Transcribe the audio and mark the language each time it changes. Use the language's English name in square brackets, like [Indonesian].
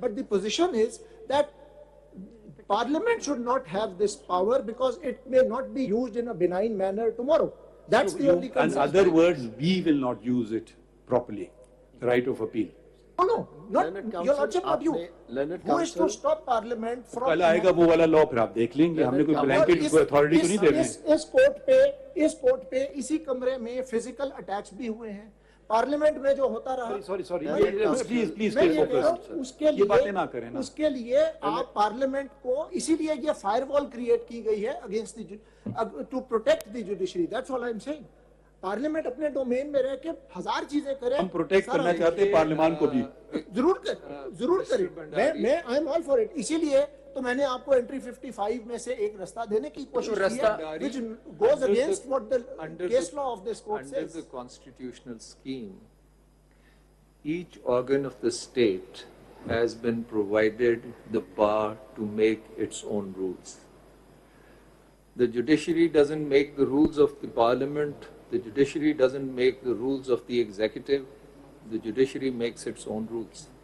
[English] But the position is that Parliament should not have this power because it may not be used in a benign manner tomorrow. That's the only concern. In other words, we will not use it properly, the right of appeal. No, not your lordship, not you. Who is to stop Parliament from... [Urdu] کل آئے گا وہ والا law, پھر آپ دیکھ لیں گے. ہم نے کوئی بلینکٹ کوئی اتھارٹی تو نہیں دے رہے ہیں. اس کورٹ پہ اسی کمرے میں فزیکل اٹیکس بھی ہوئے ہیں. پارلیمنٹ میں جو ہوتا رہا, سوری پلیز یہ باتیں نہ کریں نا. اس کے لیے آپ پارلیمنٹ کو, اسی لیے یہ فائر وال کریٹ کی گئی ہے [English] Against to protect the judiciary. That's all I am saying. [Urdu] Parliament اپنے ڈومین میں رہ کے ہزار چیزیں کرے. ہم پروٹیکٹ کرنا چاہتے ہیں پارلیمان کو بھی. ضرور کریں. میں [English] I am all for it. [Urdu] اسی لیے تو میں نے آپ کو انٹری 55 میں سے ایک رستہ دینے کی کوشش کی ہے, [English] which goes against what the case law of this court says. Under the constitutional scheme, each organ of the state has been provided the power to make its own rules. The judiciary doesn't make the rules of the parliament, the judiciary doesn't make the rules of the executive, the judiciary makes its own rules.